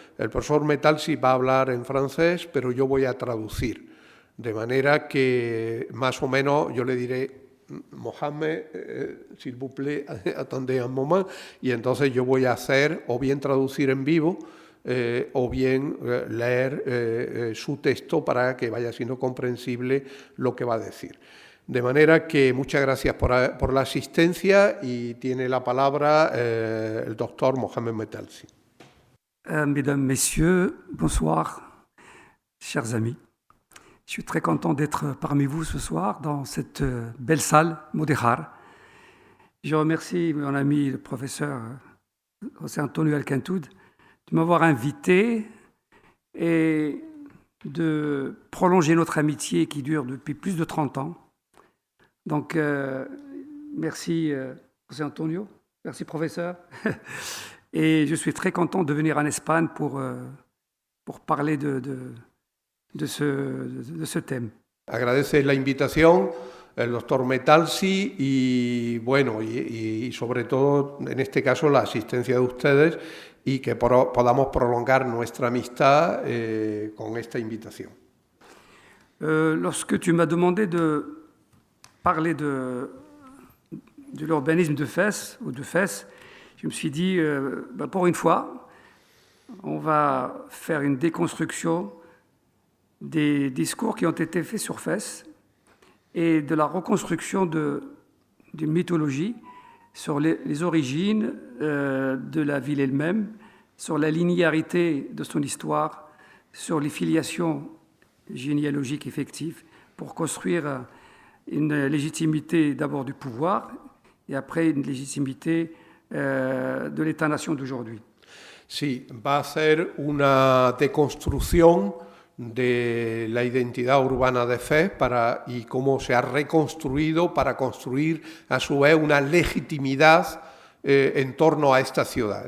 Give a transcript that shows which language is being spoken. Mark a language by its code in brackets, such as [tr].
[es] El profesor Metalsi va a hablar en francés, pero yo voy a traducir, de manera que más o menos yo le diré, Mohamed, [fr] s'il vous plaît, attendez un moment, [es] y entonces yo voy a hacer o bien traducir en vivo o bien leer su texto para que vaya siendo comprensible lo que va a decir. De manera que muchas gracias por la asistencia y tiene la palabra el doctor Mohamed Metalsi. [fr] Mesdames, Messieurs, bonsoir, chers amis. Je suis très content d'être parmi vous ce soir dans cette belle salle Modéjar. Je remercie mon ami le professeur José Antonio Alcantud de m'avoir invité et de prolonger notre amitié qui dure depuis plus de 30 ans. Donc, merci José Antonio, merci professeur. Et je suis très content de venir en Espagne pour parler de ce thème. [es] Agradece la invitación el doctor Metalsi y bueno, y sobre todo en este caso la asistencia de ustedes y que podamos prolongar nuestra amistad con esta invitación. [fr] Lorsque tu m'as demandé de parler de l'urbanisme de Fès, je me suis dit, pour une fois, on va faire une déconstruction des discours qui ont été faits sur Fès et de la reconstruction d'une mythologie sur les origines de la ville elle-même, sur la linéarité de son histoire, sur les filiations généalogiques effectives, pour construire une légitimité d'abord du pouvoir et après une légitimité de l'État-nation d'aujourd'hui. [es] Sí, va a ser una deconstrucción de la identidad urbana de Fez y cómo se ha reconstruido para construir a su vez una legitimidad en torno a esta ciudad.